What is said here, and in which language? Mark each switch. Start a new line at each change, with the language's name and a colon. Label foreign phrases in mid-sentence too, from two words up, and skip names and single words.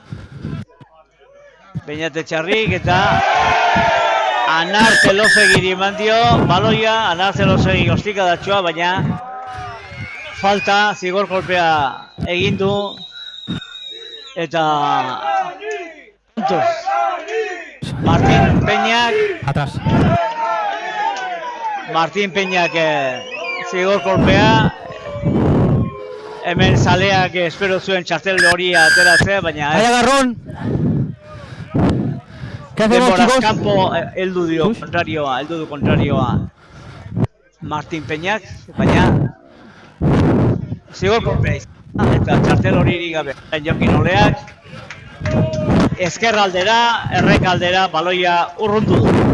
Basque: Beñat Etxarrik eta Anar Zelosegiri eman dio, baloia, Anar Zelosegi ostikadatxoa, baina falta, zigor kolpea egin du, eta Martin Peñak
Spanish: atrás.
Basque: Martin Peñak zigor kolpea, hemen zaleak espero zuen txartel hori ateratzea, baina
Spanish: ¡Hay agarrón! ¿Qué hacemos, chicos?
Basque: Kanpo heldu du kontrarioa Martin Peñak, baina zigor kolpea izan, eta txartel hori gabe. Jokin Oleak ezkerraldera, errekaldera, baloia urrundu du.